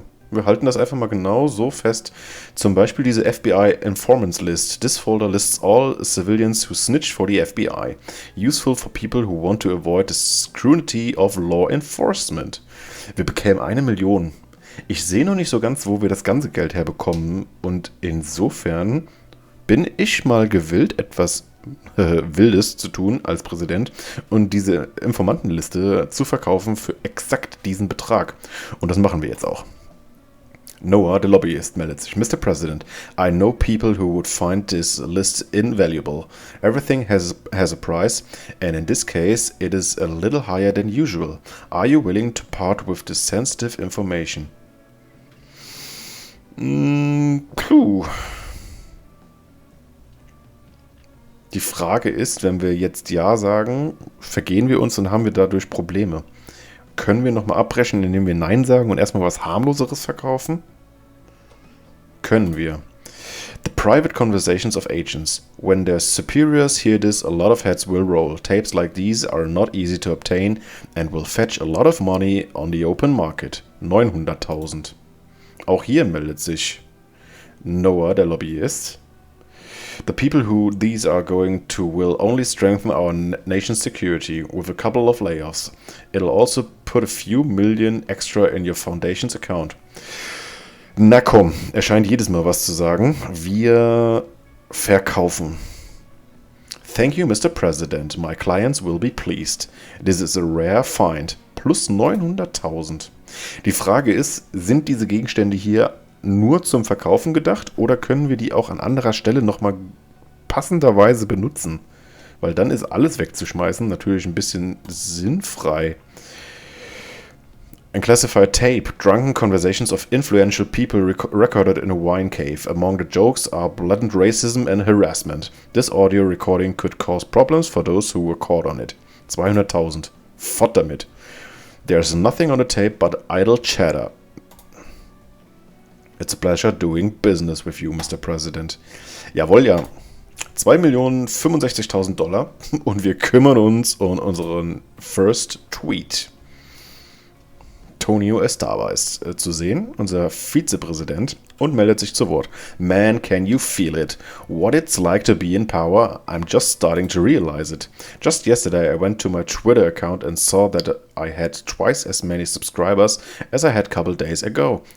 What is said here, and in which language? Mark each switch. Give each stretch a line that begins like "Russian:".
German: Wir halten das einfach mal genau so fest. Zum Beispiel diese FBI Informants List.
English: This folder lists all civilians who snitch for the FBI. Useful for people who want to avoid the scrutiny of law enforcement.
German: Wir bekämen 1 Million. Ich sehe noch nicht so ganz, wo wir das ganze Geld herbekommen. Und insofern bin ich mal gewillt, etwas Wildes zu tun als Präsident und diese Informantenliste zu verkaufen für exakt diesen Betrag. Und das machen wir jetzt auch. Noah, der Lobbyist, meldet sich.
English: Mr. President, I know people who would find this list invaluable. Everything has a price, and in this case, it is a little higher than usual. Are you willing to part with this sensitive information? Puh.
German: Die Frage ist, wenn wir jetzt Ja sagen, vergehen wir uns und haben wir dadurch Probleme. Können wir nochmal abbrechen, indem wir Nein sagen und erstmal was harmloseres verkaufen? Können wir.
English: The private conversations of agents. When their superiors hear this, a lot of heads will roll. Tapes like these are not easy to obtain and will fetch a lot of money on the open market.
German: 900.000. Auch hier meldet sich Noah, der Lobbyist.
English: The people who these are going to will only strengthen our nation's security with a couple of layoffs. It'll also put a few million extra in your foundation's account.
German: Na komm, er scheint jedes Mal was zu sagen. Wir verkaufen.
English: Thank you, Mr. President. My clients will be pleased. This is a rare find.
German: Plus 900.000. Die Frage ist, sind diese Gegenstände hier nur zum Verkaufen gedacht oder können wir die auch an anderer Stelle nochmal passenderweise benutzen? Weil dann ist alles wegzuschmeißen natürlich ein bisschen sinnfrei.
English: Unclassified tape, drunken conversations of influential people recorded in a wine cave. Among the jokes are blatant racism and harassment. This audio recording could cause problems for those who were caught on it.
German: 200.000. Fort damit.
English: There's nothing on the tape but idle chatter. It's a pleasure doing business with you, Mr.
German: President. Jawohl, ja. 2.065.000 Dollar und wir kümmern uns um unseren First Tweet. Antonio Estava ist zu sehen, unser Vizepräsident, und meldet sich zu Wort.
English: Man, can you feel it? What it's like to be in power? I'm just starting to realize it. Just yesterday I went to my Twitter account and saw that I had twice as many subscribers as I had a couple days ago.